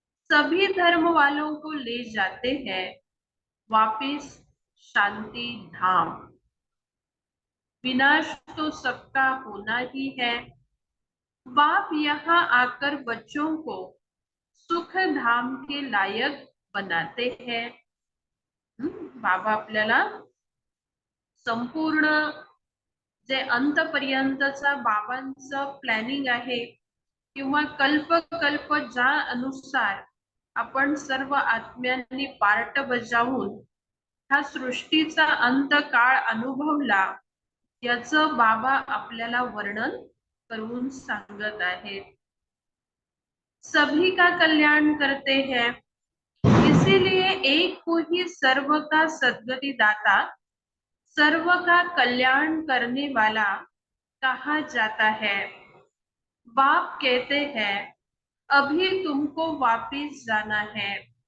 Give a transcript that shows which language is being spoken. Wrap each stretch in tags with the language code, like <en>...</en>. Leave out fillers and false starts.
<hi>सभी धर्म वालों को ले जाते हैं वापिस शांति धाम। विनाश तो सबका होना ही है। बाप यहाँ आकर बच्चों को सुख धाम के लायक बनाते हैं।</hi> <mr>बाबा आपल्याला संपूर्ण जे अंतपर्यंतचा बाबांचं प्लॅनिंग आहे किंवा कल्प कल्प ज्या अनुसार आपण सर्व आत्म्यांनी पार्ट बजावून हा सृष्टीचा अंत काळ अनुभवला, याचं बाबा आपल्याला वर्णन करून सांगत आहेत।</mr> <hi>सभी का कल्याण करते हैं, इसीलिए एक को ही सर्व का सद्गति दाता, सर्व का कल्याण करने वाला कहा जाता है। बाप कहते हैं, अभी तुमको वापिस जाना है।</hi>